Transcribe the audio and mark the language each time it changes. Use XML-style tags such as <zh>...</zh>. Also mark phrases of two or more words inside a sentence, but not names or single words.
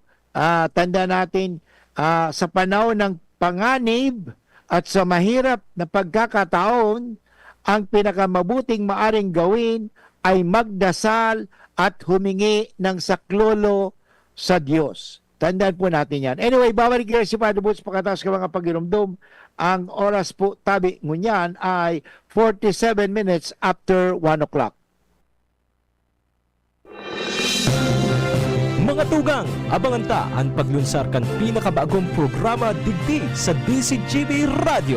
<tl>Tanda natin, sa panahon ng panganib at sa mahirap na pagkakataon, ang pinakamabuting maaring gawin ay magdasal at humingi ng saklolo sa Diyos. Tandaan po natin yan. Anyway, babalik kayo si Father Boots pagkatapos</tl> <bik>ka mga pagirumdum. Ang oras po tabi ngunyan ay 47</bik> <en>minutes after 1 o'clock.</en> <bik>Mga tugang, abangan ta ang paglunsar kan pinakabagong programa digdi sa DCGB Radio.</bik>